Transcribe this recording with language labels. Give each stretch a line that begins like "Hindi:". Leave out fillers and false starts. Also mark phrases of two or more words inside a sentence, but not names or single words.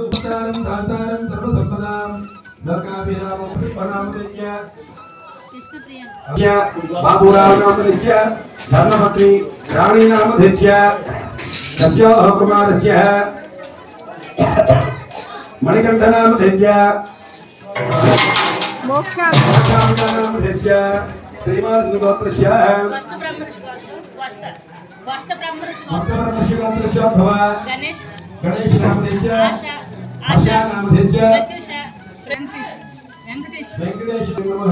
Sanskrit: దాతారం దాతారం సర్వసంపదాం లోకాభిరామం ప్రణామదయ్య బాబురావు నామదయ్య ధర్మపత్ని రాణి నామదయ్య తస్యోః కుమారస్య मणिकण्ठनामधेय मोक्षामृतस्य श्रीमद्गोत्रस्य गणेश नामधेय आशा नामधेय वेंकटेश नमः